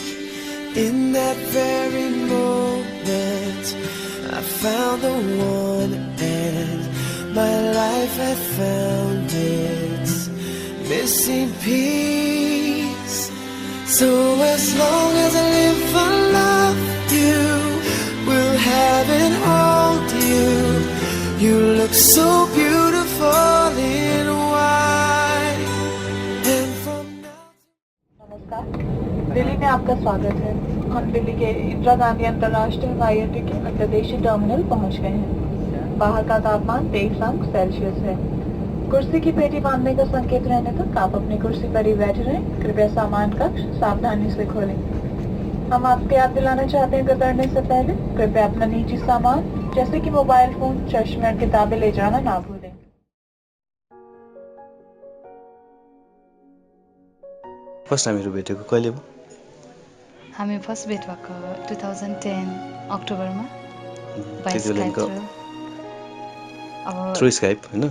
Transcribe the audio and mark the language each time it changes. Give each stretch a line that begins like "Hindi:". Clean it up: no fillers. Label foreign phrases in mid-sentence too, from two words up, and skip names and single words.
English: In that very moment, I found the one, and my life had found its missing piece. So as long as I live, I love you, will have and hold you. You look so beautiful in white. And from
Hindi: नमस्कार, दिल्ली में आपका स्वागत है। हम दिल्ली के इंदिरा गांधी अंतर्राष्ट्रीय हवाई अड्डे के अंतर्देशीय टर्मिनल पहुंच गए हैं। बाहर का तापमान 23 अंक सेल्सियस है। कुर्सी की पेटी बांधने का संकेत रहने तक आप अपनी कुर्सी पर ही बैठे रहें। कृपया सामान कक्ष सावधानी से खोलें। हम आपको याद दिलाना चाहते हैं कि उतरने से पहले कृपया अपना निजी सामान जैसे कि मोबाइल फोन, चश्मे और किताबें ले जाना ना भूलें।
Nepali: फर्स्ट हामीहरू भेटेको कहिले हो? हामी फर्स्ट भेट भएको 2010 अक्टोबरमा त्यति बेलाको अब थ्रु स्काइप हैन?